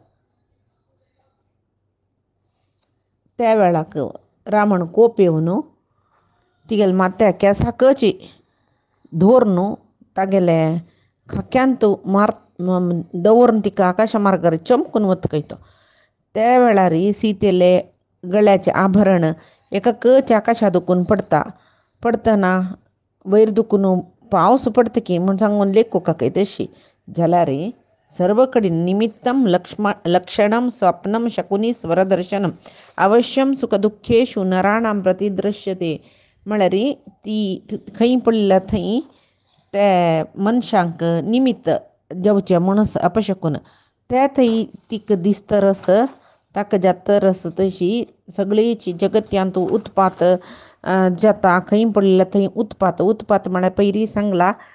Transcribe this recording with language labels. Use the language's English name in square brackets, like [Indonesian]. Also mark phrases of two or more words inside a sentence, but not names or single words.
[Konkani] त्या वेळाक रावण कोप येऊन तिगेले मात्या केसाकची धोरण तागेले खाक्यांत मार दवरून तिका आकाश मार्गार चमकून वतकयतो. त्या वेळार सीतेले गळ्याचे आभरण एका कच आकाशात दुखून पडतना वयर दुखून पावस पडता की म्हण सांगून लेखू काकय तशी जाल्यार सर्व कडेन [Sanskrit] निमित्तं लक्षणं स्वप्नं शकुनी स्वरदर्शनम अवश्यम सुखदुःखेषु नराणां प्रतिदृश्यते. [Konkani] म्हळ्यार ती खंय पडला थंय त्या मनशांक निमित्त जेवचे म्हणस अपशकून त्या थंय तीक दिसता रस ताका जाता रस. तशी सगळीची जगत्यांत उत्पात जाता खंय पडला थंय उत्पात म्हळ्यार पयरी सांगला